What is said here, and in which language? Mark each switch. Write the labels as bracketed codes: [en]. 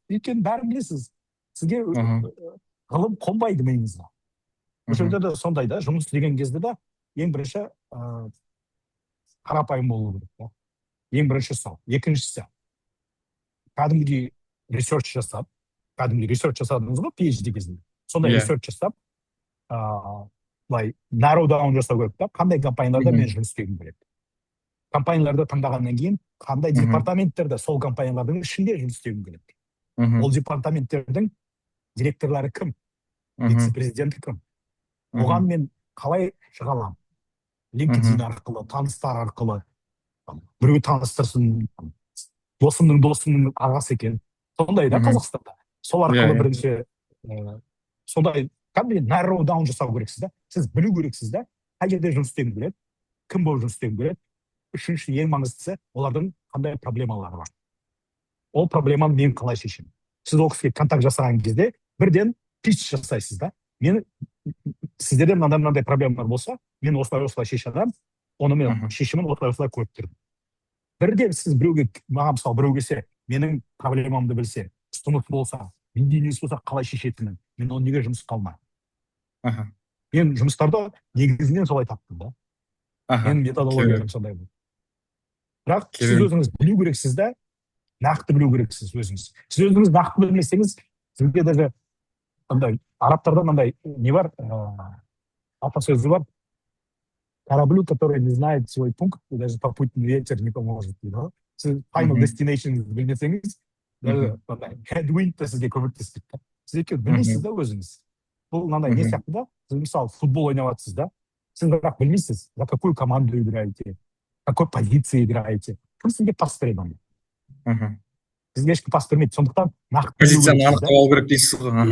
[kk] Өйткені бәрін білесіз. Сізге ғылым қонбайды миыңызға. Бұл жерде де сондай да, жұмыс деген кезде де ең бірінші қарапайым болу керек. Ең бірінші сол. Екіншісі, кәдімгідей ресерч жасап, жасадыңыз ғой PhD кезінде. Сондай ресерч жасап, [en] narrow down [kk] жасау керек та, қандай компанияларда мен жұмыс істегім келеді. Компанияларды таңдағаннан кейін, қандай департаменттерде сол компаниялардың ішінде жұмыс істегім келеді. Ол департаменттердің директорлары кім? Вице-президенті кім? Оған мен қалай шыға аламын? LinkedIn арқылы, таныстар арқылы, біреу таныстырсын, досымның ағасы екен. Сондай да Қазақстанда. Сол арқылы бірінші, сондай, кәдімгі [en] narrow down [kk] жасау керексіз да. Сіз білу керексіз да, қай жерде жұмыс істегім келеді, кім болып жұмыс істегім келеді. Үшінші, ең маңыздысы, олардың қандай проблемалары бар. Ол проблеманы мен қалай шешемін? Сіз ол кісіге контакт жасаған кезде, бірден pitch жасайсыз да. Сіздерде мынандай проблемалар болса, мен осылай шешемін, оны мен шешімін осылай көріп тұрдым. Бірден сіз біреуге, маған мысалы біреу келсе, менің проблемамды білсе, ұсыныс болса, менде несі болса қалай шешетінін, мен оны неге жұмыс қалмаймын. Мен жұмыстарды негізінен солай таптым да. Мен методологиям сондай болды. Бірақ сіз өзіңіз білу керексіз да, нақты білу керексіз өзіңіз. Сіз өзіңіз нақты білмесеңіз, сізге даже андай арабтарда мынандай не бар, атасөзі бар. [ru] Кораблю, который не знает свой пункт, даже попутный ветер не поможет. [kk] Сіз [en] final destination [kk] білмесеңіз, даже headwind сізге көмектеспейді. Сіз екеуі білмейсіз да өзіңіз. Бұл мынандай не сияқты да, сіз мысалы футбол ойнап жатсыз да, сіз бірақ білмейсіз, [ru] за какую команду играете, какой позиции играете. [kk] Кім сізге пас береді? Сізге ешкім пас бермейді. Сондықтан нақты позицияны анықтап алу керек дейсіз ғой.